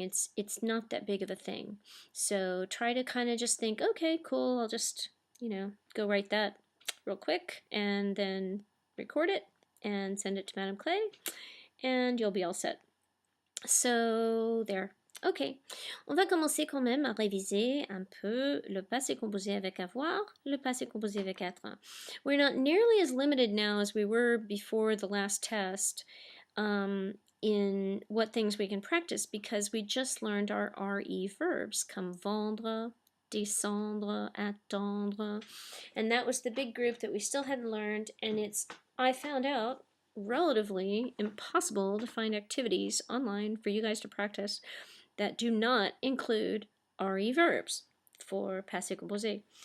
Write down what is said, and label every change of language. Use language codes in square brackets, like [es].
[en] It's not that big of a thing. So try to kind of just think, okay, cool, I'll just, go write that real quick and then record it and send it to Madame Clay, and you'll be all set. So there. [fr] Ok, on va commencer quand même à réviser un peu le passé composé avec avoir, le passé composé avec être. [en] We're not nearly as limited now as we were before the last test in what things we can practice because we just learned our RE verbs, comme vendre, descendre, attendre, and that was the big group that we still hadn't learned, and it's, I found out, relatively impossible to find activities online for you guys to practice that do not include RE verbs for passé composé.